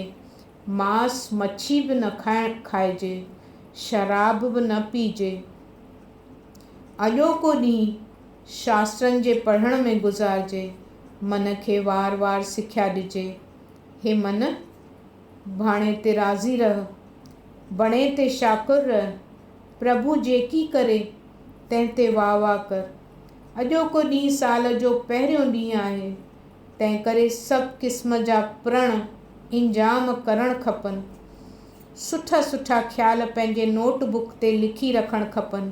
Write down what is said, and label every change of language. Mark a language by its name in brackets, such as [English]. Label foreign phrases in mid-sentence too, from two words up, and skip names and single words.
[Sindhi] मांस मच्छी बि न खाइजे। शराब बि न पीजे। अॼोको ॾींहुं शास्त्रनि जे पढ़ण में गुज़ारिजे। मन खे वार वार सिख्या ॾिजे। हे मन, भाणे ते राज़ी रह, बणे ते शाकुर रह। प्रभु जेकी करे तंहिं ते वाह वाह कर। अॼोको ॾींहुं साल जो पहिरियों ॾींहुं आहे, तंहिं करे सभु क़िस्म जा प्रण इंजाम करणु खपनि। सुठा सुठा ख़्याल पंहिंजे नोटबुक ते लिखी रखणु खपनि।